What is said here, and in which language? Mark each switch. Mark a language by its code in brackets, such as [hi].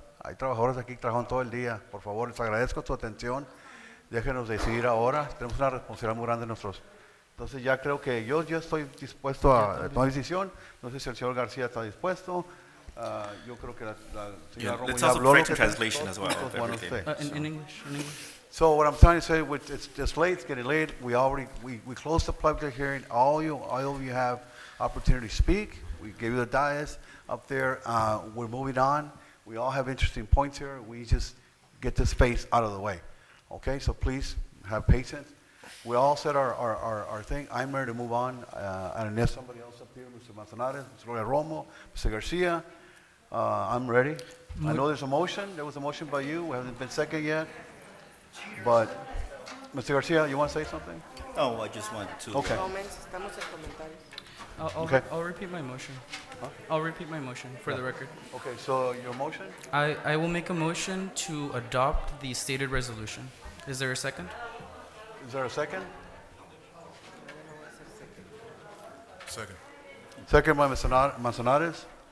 [es] Hay trabajadores aquí que trabajan todo el día. Por favor, les agradezco su atención. Déjenos decidir ahora. Tenemos una responsabilidad muy grande nosotros. Entonces ya creo que yo estoy dispuesto a tomar decisión. No sé si el señor García está dispuesto. Yo creo que la señora Romo ya habló. [en] Translation as well. In English. So what I'm trying to say, it's late, it's getting late. We closed the public hearing. All of you have opportunity to speak. We gave you the dais up there. We're moving on. We all have interesting points here. We just get this space out of the way. Okay, so please have patience. We all said our thing. I'm ready to move on. And if somebody else up here, Mr. Manzanares, Mr. Roya Romo, Mr. Garcia, I'm ready. I know there's a motion. There was a motion by you. We haven't been second yet. But, Mr. Garcia, you want to say something? No, I just want to... Okay. [es] Estamos en comentarios. [en] I'll repeat my motion. I'll repeat my motion for the record. Okay, so your motion? I will make a motion to adopt the stated resolution. Is there a second? Is there a second? Second. Second by Mr. Manzanares.